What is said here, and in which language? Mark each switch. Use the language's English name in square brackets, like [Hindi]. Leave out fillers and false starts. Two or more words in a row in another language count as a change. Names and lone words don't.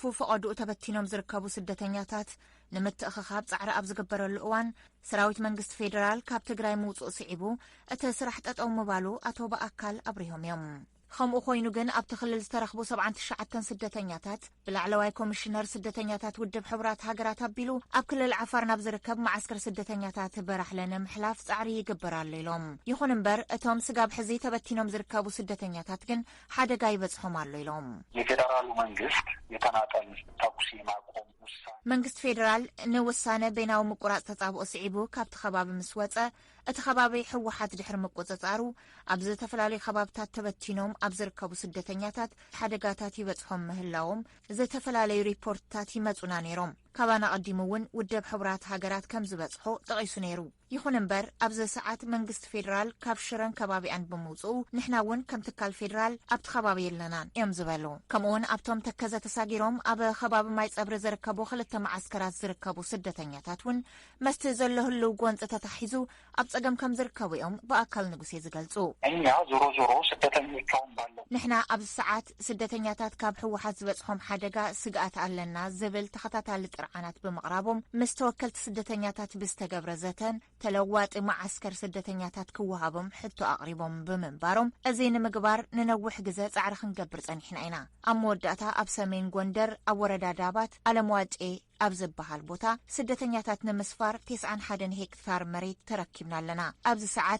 [Tigrinya] ፈቐዱኡ ተበቲኖም ዝርከቡ ስደተኛታት ንምትእኽኻብ ጻዕሪ ኣብ ዝግበረሉ እዋን ሰራዊት መንግስቲ ፌደራል ካብ ትግራይ ምውፅእ ስዒቡ እቲ ስራሕ ጠጠው ምባሉ ኣቶ በኣካል ኣብሪሆም እዮም ከምኡ ኮይኑ ግን ኣብቲ ክልል ዝተረኽቡ 79 ስደተኛታት ብላዕለዋይ ኮሚሽነር ስደተኛታት ውድብ ሕብራት ሃገራት ኣቢሉ ኣብ ክልል ዓፋር ናብ ዝርከብ ማዓስከር ስደተኛታት በራሕለ ንምሕላፍ ጻዕሪ ይግበራሉ ኢሎም ይኹን እምበር እቶም ስጋብ ሕዚ ተበቲኖም ዝርከቡ ስደተኛታት ግን ሓደጋ ይበጽሖም ኣሎ ኢሎም [Amharic] የፌደራሉ መንግስት የተናጠል ተኩስ ማቆም [Tigrinya] መንግስት ፌደራል ንውሳነ በይናዊ ምቁራጽ ተጻብኦ ስዒቡ ካብቲ ከባቢ ምስ ወፀ እቲ ከባቢ ሕወሓት ድሕሪ ምቁፅጻሩ ኣብ ዝተፈላለዩ ከባብታት ተበቲኖም ኣብ ዝርከቡ ስደተኛታት ሓደጋታት ይበጽሖም ምህላዎም ዝተፈላለዩ ሪፖርትታት ይመጹና ነይሮም ካባና ቀዲሙ እውን ውድብ ሕብራት ሃገራት ከም ዝበጽሖ ጠቂሱ ነይሩ ይኹን እምበር ኣብዚ ሰዓት መንግስቲ ፌደራል ካብ ሽረን ከባቢኣን ብምውፅኡ ንሕና እውን ከም ትካል ፌደራል ኣብቲ ከባቢ የለናን እዮም ዝበሉ ከምኡውን ኣብቶም ተከዘ ተሳጊሮም ኣብ ከባቢ ማይ ፀብሪ ዝርከቡ 2 ማዓስከራት ዝርከቡ ስደተኛታት እውን መስቲ ዘለህሉ ጎንፂ ተታሒዙ ኣብ ጸገም ከም ዝርከቡ እዮም በኣካል ንጉሴ ዝገልጹ [Amharic] እኛ ዞሮ ስደተኞቻውን ባለው [Tigrinya] ንሕና ኣብዚ ሰዓት ስደተኛታት ካብ ሕወሓት ዝበጽሖም ሓደጋ ስግኣት ኣለና ዝብል ተኸታታሊ ጥርዓናት ብምቕራቦም ምስ ተወከልቲ ስደተኛታት ብዝተገብረ ዘተን ተለዋጢ ማዓስከር ስደተኛታት ክወሃቦም ሕቶ ኣቕሪቦም ብምንባሮም እዚ ንምግባር ንነዊሕ ግዜ ጻዕሪ ክንገብር ጸኒሕና ኢና ኣብ መወዳእታ ኣብ ሰሜን ጎንደር ኣብ ወረዳ ዳባት ኣለምዋጬ ኣብ ዝበሃል ቦታ ስደተኛታት ንምስፋር 91 ሄክታር መሬት ተረኪብና ኣለና ኣብዚ ሰዓት